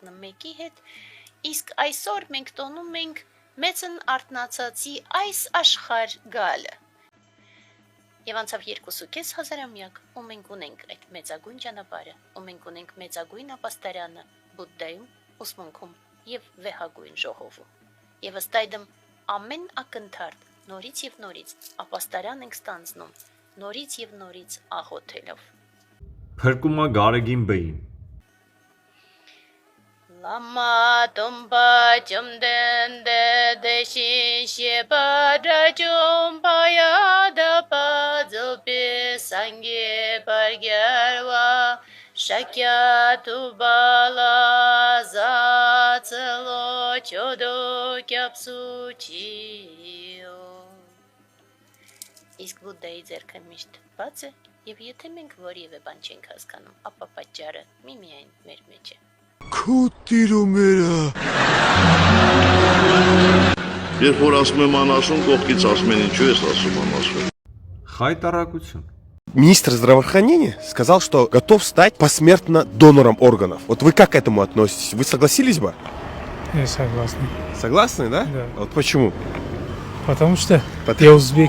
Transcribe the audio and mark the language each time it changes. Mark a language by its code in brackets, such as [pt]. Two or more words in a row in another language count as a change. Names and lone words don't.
[hy] հունիս 11-ի հետ, Իսկ այսօր մենք տոնում ենք մեծն արթնացածի այս աշխարհ գալը։ Եվ անցավ 2.5 հազարամյակ, ու մենք ունենք այդ մեծագույն ճանապարհը, ու մենք ունենք մեծագույն ապաստարանը Բուդդայում, ուսմունքում եւ վեհագույն ժողովում։ Եվ ըստ այդմ ամեն ակնթարթ նորից եւ նորից ապաստարան ենք ստանձնում, նորից եւ նորից աղոթելով։ Փրկումա Գարեգին բեին։ [bo] བླ་མ་སྟོན་པ་བཅོམ་ལྡན་འདས་དེ་བཞིན་གཤེགས་པ་དགྲ་བཅོམ་པ་ཡང་དག་པར་རྫོགས་པའི་སངས་རྒྱས་དཔལ་རྒྱལ་བ་ཤཱཀྱ་ཐུབ་པ་ལ་ཕྱག་འཚལ་ལོ་མཆོད་དོ་སྐྱབས་སུ་མཆིའོ [hy] Իսկ Բուդդայի ձեռքը միշտ բաց է, եւ եթե մենք որևէ բան չենք հասկանում, ապա պատճառը միմիայն մեր մեջ է։ Քուտիրումերա Երբ որ ասում եմ անասուն, կողքից ասում են ինչու ես ասում անասուն Խայտարակություն [ru] Министр здравоохранения сказал, что готов стать посмертно донором органов. Вот вы как к этому относитесь? Вы согласились бы? Я согласен. Согласны, да? Да. Вот почему? Потому что я узбек.